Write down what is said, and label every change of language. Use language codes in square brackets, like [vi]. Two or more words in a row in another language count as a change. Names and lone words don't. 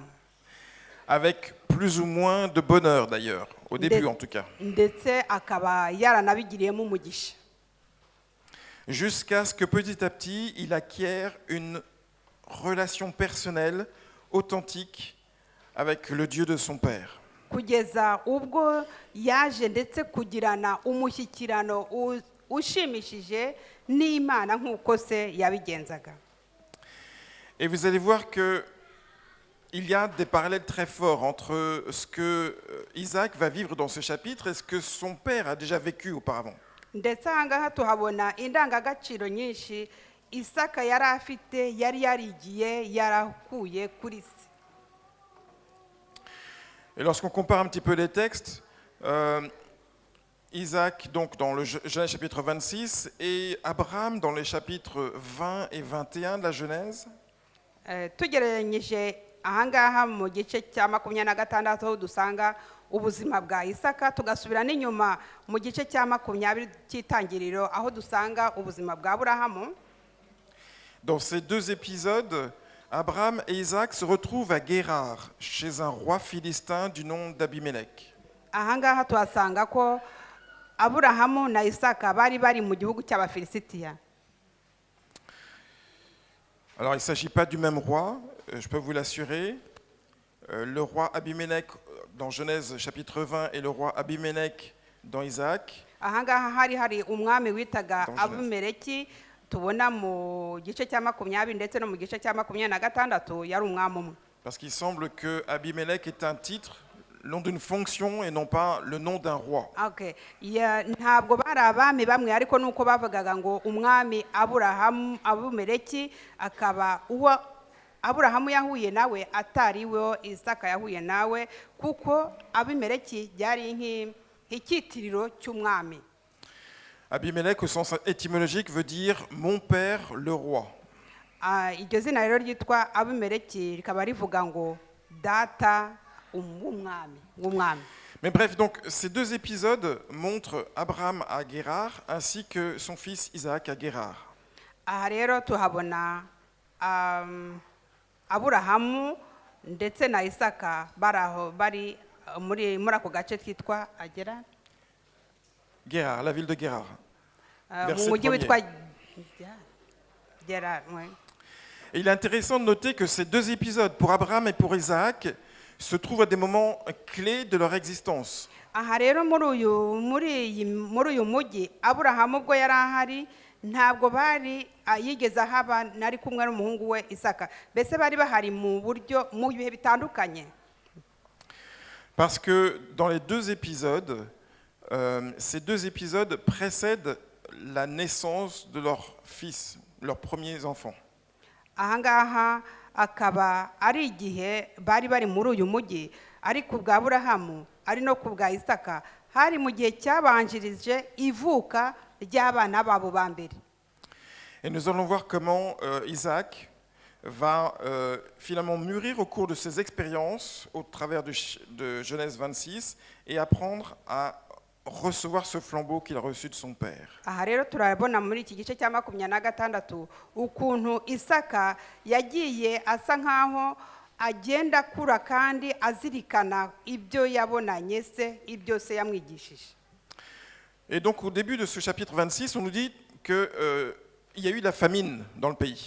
[fr] Avec plus ou moins de bonheur d'ailleurs, au début en tout cas. [rw] Ndetse akaba yaranabigiriyemo umugisha. [fr] Jusqu'à ce que petit à petit, il acquiert une relation personnelle, authentique, avec le Dieu de son père. [rw] Kugeza ubwo yaje ndetse kugirana umushyikirano ushimishije n'Imana nk'uko se yabigenzaga. [fr] Et vous allez voir que il y a des parallèles très forts entre ce que Isaac va vivre dans ce chapitre et ce que son père a déjà vécu auparavant. [rw] Ndetse aha ngaha tuhabona indangagaciro nyinshi Isaka yari afite yari yarigiye yarakuye kuri se. [fr] Et lorsqu'on compare un petit peu les textes, Isaac donc dans le Genèse chapitre 26 et Abraham dans les chapitres 20 et 21 de la Genèse, [rw] Tugereranyije aha ngaha mu gice cya 26 aho dusanga ubuzima bwa Isaka, tugasubira n'inyuma mu gice cya 20 cy'itangiriro aho dusanga ubuzima bwa Aburahamu. [fr] dans ces deux épisodes, Abraham et Isaac se retrouvent à Guérar, chez un roi philistin du nom d'Abimelech. [rw] Aha ngaha tuhasanga ko Aburahamu na Isaka bari mu gihugu cy'Abafilisitiya. [fr] Alors il ne s'agit pas du même roi, je peux vous l'assurer. Le roi Abimelech dans Genèse chapitre 20 et le roi Abimelech dans Isaac. [rw] Aha ngaha hari umwami witaga Abimeleki tubona mu gice cya 20 ndetse no mu gice cya 26 yari umwami umwe. [fr] Parce qu'il semble que Abimelech est un titre, le nom d'une fonction et non pas le nom d'un roi. Okay. [rw] Ntabwo bari abami bamwe ariko nuko bavugaga ngo umwami Abimeleki akaba uwo Aburahamu yahuye nawe atari we Isaka yahuye nawe kuko Abimeleki yari nk'ikitiriro cy'umwami. [fr] Abimelech au sens étymologique veut dire mon père le roi. [rw] Iryo zina rero ryitwa Abimeleki rikaba rivuga ngo data w'umwami. [fr] Mais bref, donc ces deux épisodes montrent Abraham à Guérar ainsi que son fils Isaac à Guérar. [rw] Aha rero tuhabona Aburahamu ndetse na Isaka bari muri ako gace kitwa [fr] Guérar, la ville de Guérar. [rw] Mu mujyi witwa Guérar. [fr] Et il est intéressant de noter que ces deux épisodes, pour Abraham et pour Isaac, se trouvent à des moments clés de leur existence. [rw] Aha rero muri uyu mujyi Aburahamu ubwo yari ahari ntabwo bari yigeze haba nari kumwe n'umuhungu we Isaka, mbese bari bahari mu bihe bitandukanye. [fr] Parce que dans les deux épisodes, ces deux épisodes précèdent la naissance de leurs fils, leurs premiers enfants. [rw] Aha ngaha akaba ari igihe bari muri uyu mujyi ariko bwa Aburahamu ari no ku bwa Isaka hari mu gihe cyabanjirije ivuka ry'abana babo ba mbere. [fr] Et nous allons voir comment Isaac va finalement mûrir au cours de ses expériences au travers de Genèse 26 et apprendre à recevoir ce flambeau qu'il a reçu de son père. [rw] Aha rero turabona muri iki gice cya 26 ukuntu Isaka yagiye asa nkaho agenda kura kandi azirikana ibyo yabonanye se ibyo se yamwigishije. [fr] Et donc au début de ce chapitre 26, on nous dit que il y a eu la famine dans le pays.